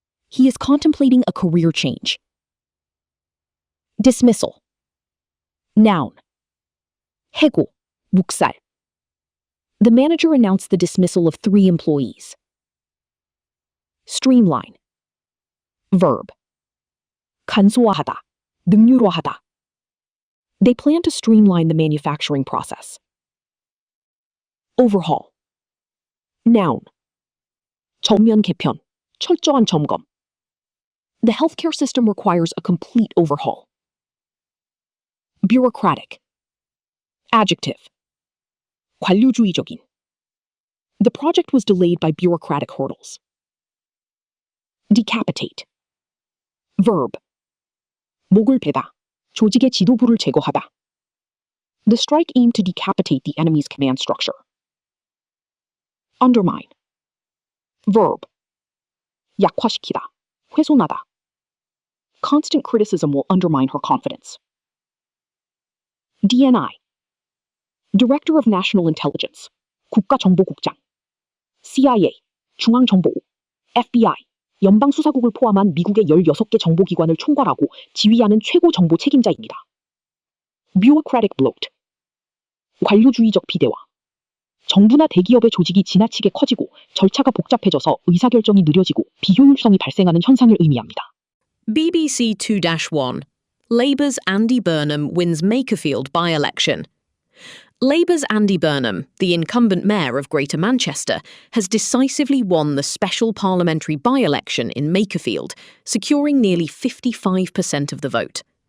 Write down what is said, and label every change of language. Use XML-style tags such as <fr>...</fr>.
<en>He is contemplating a career change. Dismissal. Noun.</en> <ko>해고, 묵살.</ko> <en>The manager announced the dismissal of 3 employees. Streamline. Verb.</en> <ko>간소화하다, 능률화하다.</ko> <en>They plan to streamline the manufacturing process. Overhaul. Noun.</en> <ko>전면 개편, 철저한 점검.</ko> <en>The healthcare system requires a complete overhaul. Bureaucratic. Adjective.</en> <ko>관료주의적인.</ko> <en>The project was delayed by bureaucratic hurdles. Decapitate. Verb.</en> <ko>목을 베다. 조직의 지도부를 제거하다.</ko> <en>The strike aimed to decapitate the enemy's command structure. Undermine. Verb.</en> <ko>약화시키다. 훼손하다.</ko> <en>Constant criticism will undermine her confidence. DNI. Director of National Intelligence,</en> <ko>국가정보국장. CIA, 중앙정보국. FBI, 연방수사국을 포함한 미국의 16개 정보기관을 총괄하고 지휘하는 최고 정보 책임자입니다.</ko> <en>Bureaucratic bloat.</en> <ko>관료주의적 비대화. 정부나 대기업의 조직이 지나치게 커지고 절차가 복잡해져서 의사결정이 느려지고 비효율성이 발생하는 현상을 의미합니다. BBC 2-1.</ko> <en>Labour's Andy Burnham wins Makerfield by-election. Labour's Andy Burnham, the incumbent mayor of Greater Manchester, has decisively won the special parliamentary by-election in Makerfield, securing nearly 55% of the vote.</en>